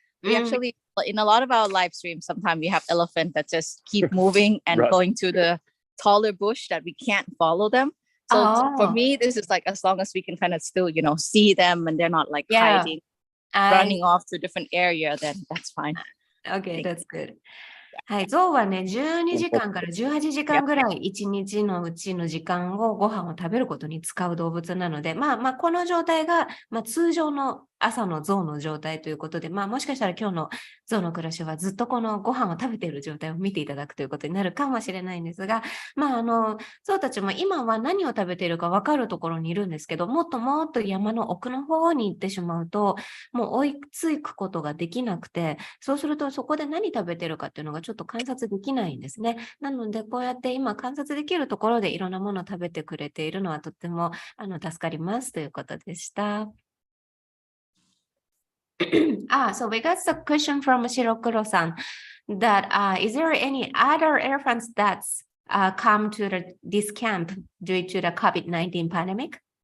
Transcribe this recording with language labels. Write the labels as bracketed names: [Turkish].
[English] we actually, in a lot of our live streams, sometimes we have elephants that just keep moving and going to the taller bush that we can't follow them. So for me, this is like, as long as we can kind of still, see them and they're not like hiding, running off to a different area, then that's fine. Okay, that's good. [Japanese] はい、ゾウはね、12時間から18時間ぐらい1日のうちの時間をご飯を食べることに使う動物なので、この状態が、通常の朝のゾウの状態ということで、もしかしたら今日のゾウの暮らしはずっとこのご飯を食べている状態を見ていただくということになるかもしれないんですが、ゾウたちも今は何を食べているか分かるところにいるんですけど、もっともっと山の奥の方に行ってしまうと、もう追いつくことができなくて、そうするとそこで何食べてるかっていうのがちょっと観察できないんですね。なので、こうやって今観察できるところでいろんなものを食べてくれているのはとっても助かりますということでした。 [English] So we got a question from Shirokuro-san that is there any other elephants that's come to this camp due to the COVID-19 pandemic?